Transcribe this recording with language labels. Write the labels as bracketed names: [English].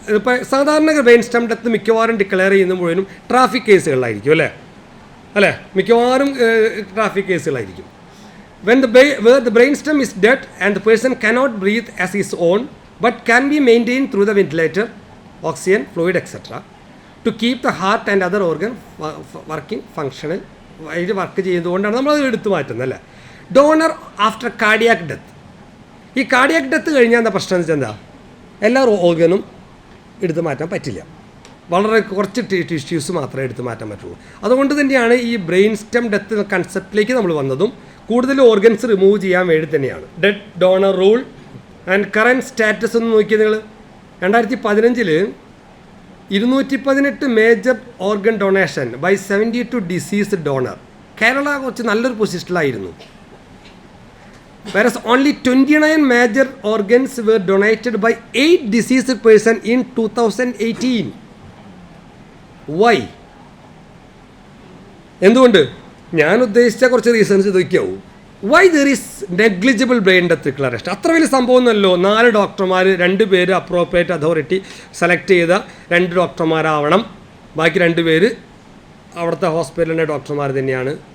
[Malayalam] ഇപ്പോൾ സാധാരണ brain stem death മിക്കവാറും ഡിക്ലെയർ ചെയ്യുന്ന മുഴുവനും ട്രാഫിക് കേസുകളിലായിരിക്കും, അല്ലേ? മിക്കവാറും traffic കേസുകളായിരിക്കും. [English] When where the brainstem is dead and the person cannot breathe as his own but can be maintained through the ventilator, oxygen, fluid, etc. to keep the heart and other organ working functional. [Malayalam] ഇത് work ചെയ്തുകൊണ്ടാണ് നമ്മളത് എടുത്തു മാറ്റുന്നത്, അല്ലേ? Donor after cardiac death, ഈ cardiac death കഴിഞ്ഞാൽ എന്താ പ്രശ്നം എന്ന് വെച്ചാൽ എന്താ, എല്ലാ ഓർഗനും എടുത്തു മാറ്റാൻ പറ്റില്ല. വളരെ കുറച്ച് ടിഷ്യൂസ് മാത്രമേ എടുത്തു മാറ്റാൻ പറ്റുള്ളൂ. അതുകൊണ്ട് തന്നെയാണ് ഈ ബ്രെയിൻ സ്റ്റെം ഡെത്ത് കൺസെപ്റ്റിലേക്ക് നമ്മൾ വന്നതും കൂടുതൽ ഓർഗൻസ് റിമൂവ് ചെയ്യാൻ വേണ്ടി തന്നെയാണ്. [English] dead donor rule and current status [Malayalam] ഒന്ന് നോക്കിയാൽ നിങ്ങൾ [English] 2015 218 major organ donation by 72 deceased donor. [Malayalam] Kerala കുറച്ച് നല്ലൊരു പൊസിഷനിലായിരുന്നു. [English] Whereas only 29 major organs were donated by 8 deceased person in 2018. Why? [Malayalam] എന്തുകൊണ്ട്? ഞാൻ ഉദ്ദേശിച്ച കുറച്ച് reasons ഇതൊക്കെയാവും. [English] Why there is negligible brain death declaration? [Malayalam] അത്ര വലിയ സംഭവമൊന്നുമല്ലോ. 4 ഡോക്ടർമാർ, 2 പേര് അപ്രോപ്രിയേറ്റ് അതോറിറ്റി സെലക്ട് ചെയ്ത 2 ഡോക്ടർമാരാവണം, ബാക്കി 2 പേര് അവിടുത്തെ ഹോസ്പിറ്റലിൻ്റെ ഡോക്ടർമാർ തന്നെയാണ്.